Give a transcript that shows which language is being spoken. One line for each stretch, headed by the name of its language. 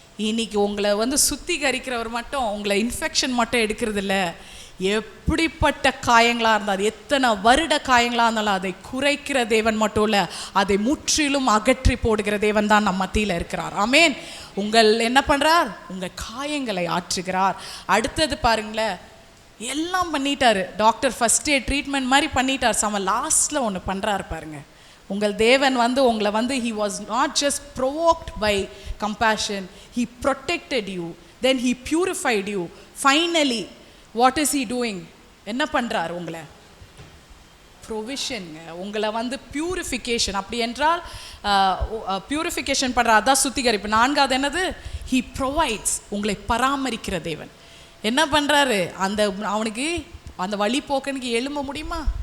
Tamil: இன்னைக்கு உங்களை வந்து சுத்திகரிக்கிறவர் மட்டும் உங்களை இன்ஃபெக்ஷன் மட்டும் எடுக்கிறது இல்லை, எப்படிப்பட்ட காயங்களாக இருந்தால், அது எத்தனை வருட காயங்களாக இருந்தாலும் அதை குறைக்கிற தேவன் மட்டும் இல்லை, அதை முற்றிலும் அகற்றி போடுகிற தேவன் தான் நம்ம மத்தியில் இருக்கிறார். ஆமேன். உங்கள் என்ன பண்ணுறார்? உங்கள் காயங்களை ஆற்றுகிறார். அடுத்தது பாருங்களேன், எல்லாம் பண்ணிட்டாரு டாக்டர். ஃபஸ்ட் எய்ட் ட்ரீட்மெண்ட் மாதிரி பண்ணிட்டார். சம லாஸ்ட்டில் ஒன்று பண்ணுறாரு பாருங்க. உங்கள் தேவன் வந்து உங்களை வந்து
English: he was not just provoked by compassion, he protected you, then he purified you. Finally what is he doing?
Tamil: என்ன பண்ணுறார்? உங்களை ப்ரொவிஷனுங்க, உங்களை வந்து பியூரிஃபிகேஷன். அப்படி என்றால் பியூரிஃபிகேஷன் பண்ணுற, அதான் சுத்திகரிப்பு. நான்காவது என்னது?
English: he provides.
Tamil: உங்களை பராமரிக்கிற தேவன் என்ன பண்ணுறாரு? அவனுக்கு அந்த வழி போக்கனுக்கு எழும்ப முடியுமா?